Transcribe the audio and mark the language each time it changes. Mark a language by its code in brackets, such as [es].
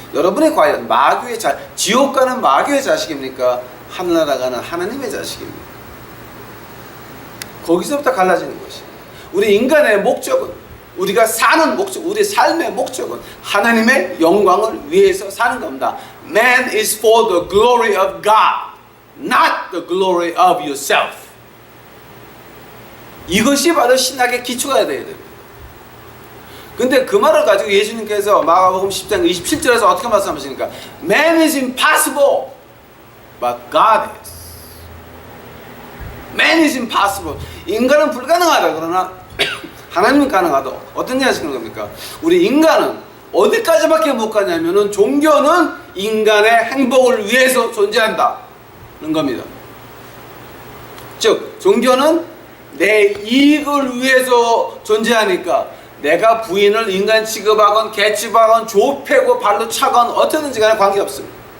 [ko] 여러분이 과연 마귀의 지옥 가는 마귀의 자식입니까? 하늘나라 가는 하나님의 자식입니까? 거기서부터 갈라지는 것이에요. 우리 인간의 목적은, 우리가 사는 목적, 우리 삶의 목적은 하나님의 영광을 위해서 사는 겁니다. [en] Man is for the glory of God, not the glory of yourself. [ko] 이것이 바로 신학의 기초가 돼야 돼요. 근데 그 말을 가지고 예수님께서 마가복음 10장 27절에서 어떻게 말씀하십니까? [en] Man is impossible, but God is. Man is impossible. [ko] 인간은 불가능하다. 그러나 하나님은 가능하다. 어떤 얘기 하시는 겁니까? 우리 인간은 어디까지밖에 못 가냐면은 종교는 인간의 행복을 위해서 존재한다는 겁니다. 즉, 종교는 내 이익을 위해서 존재하니까 내가 부인을 인간 취급하건 개 취급하건 좁혀고 발로 차건 어떻게든지 간에 관계없습니다.